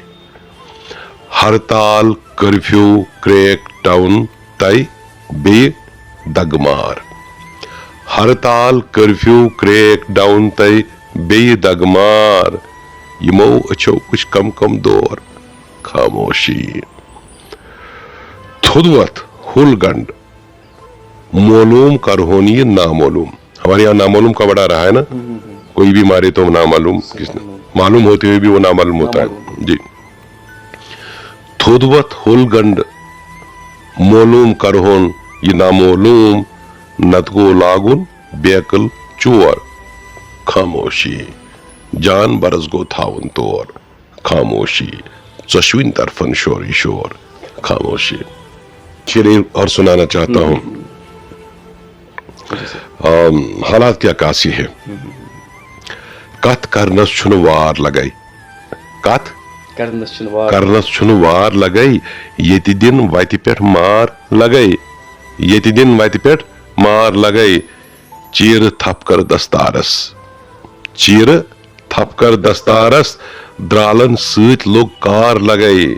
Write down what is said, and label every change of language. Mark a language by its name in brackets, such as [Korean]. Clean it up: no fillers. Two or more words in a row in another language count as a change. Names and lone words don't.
[Kashmiri] ہرتال کرفیو کریک ڈاوُن تۄہہِ بیٚیہِ دگہٕ مار، ہرتال کرفیو کریک ڈاوُن تۄہہِ بیٚیہِ دگہٕ مار، یِمو أچھو وٕچھ کم کم دور خاموشی. تھوٚد وتھ ہُل گنڈ معلوم کرہون یہ نامعلوم. [Urdu] ہمارے یہاں نامعلوم کا بڑا رہا ہے نا، کوئی بھی مارے تو نامعلوم، معلوم ہوتے ہوئے بھی وہ نامعلوم ہوتا ہے. جی. [Kashmiri] تھوٚد وتھ ہُل گنڈ معلوم کرہون یہ نامعلوم، نتہٕ گوٚو لاگُن بیکل چور خاموشی. جان برس گوٚو تھاوُن تور خاموشی. ژۄشوٕنۍ طرفن شورٕے شور خاموشی. [Urdu] شعر اور سنانا چاہتا ہوں. حالات کیا قاسی ہے، [Kashmiri] کتھ کرنس چھُنہٕ وار لگے، کتھ کرنس چھُنہٕ وار لگے، ییٚتہِ دِن وتہِ پٮ۪ٹھ مار لگے، ییٚتہِ دِن وتہِ پٮ۪ٹھ مار لگے. چیرٕ تھپکر دستارس، چیرٕ تھپکر دستارس، درالن سۭتۍ لوٚگ کار لگے.